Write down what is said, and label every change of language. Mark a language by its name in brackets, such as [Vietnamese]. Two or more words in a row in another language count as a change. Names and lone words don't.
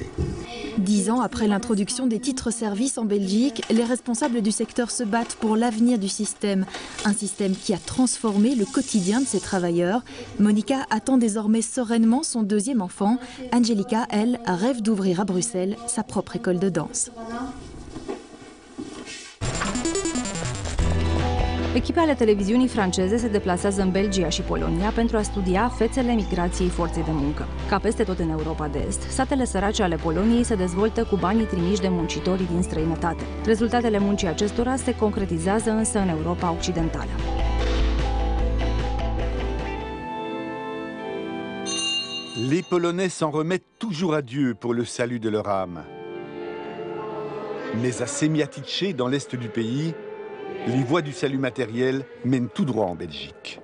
[French] 10 ans après l'introduction des titres-services en Belgique, les responsables du secteur se battent pour l'avenir du système. Un système qui a transformé le quotidien de ces travailleurs. Monica attend désormais sereinement son 2e enfant. Angelica, elle, rêve d'ouvrir à Bruxelles sa propre école de danse. [Romanian] Echipe ale televiziunii franceze se deplasează în Belgia și Polonia pentru a studia fețele migrației forței de muncă. Ca peste tot în Europa de Est, satele sărace ale Poloniei se dezvoltă cu banii trimiși de muncitorii din străinătate. Rezultatele muncii acestora se concretizează însă în Europa Occidentală. [French] Les Polonais s'en remettent toujours à Dieu pour le salut de leur âme. Mais à Semiatice, dans l'est du pays, les voies du salut matériel mènent tout droit en Belgique.